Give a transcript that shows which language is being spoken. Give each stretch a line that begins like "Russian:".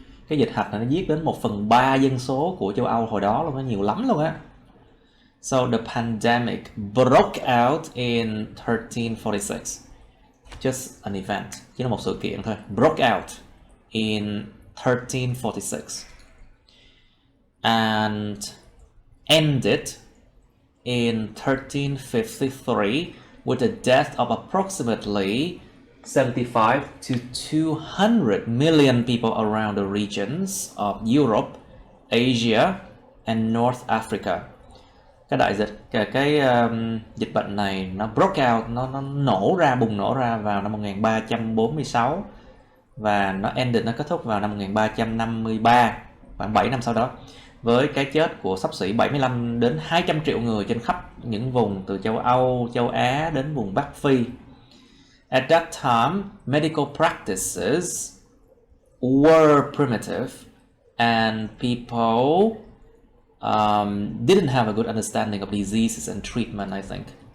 Vietnamese: Cái dịch hạch này nó giết đến 1/3 dân số của châu Âu hồi đó luôn, nó nhiều lắm luôn á.
English: So the pandemic broke out in 1346. Just an event,
Vietnamese: chỉ là một sự kiện thôi.
English: Broke out in 1346 and ended in 1353 with the death of approximately 75 to 200 million people around the regions of Europe, Asia and North Africa.
Vietnamese: Cái đại dịch, cái dịch bệnh này nó broke out, nó bùng nổ ra vào năm 1346 và nó ended, nó kết thúc vào năm 1353, khoảng 7 năm sau đó, với cái chết của xấp xỉ 75 đến 200 triệu người trên khắp những vùng từ châu Âu, châu Á đến vùng Bắc Phi.
English: At that time, medical practices were primitive and people didn't have a good understanding of diseases and treatment, I think.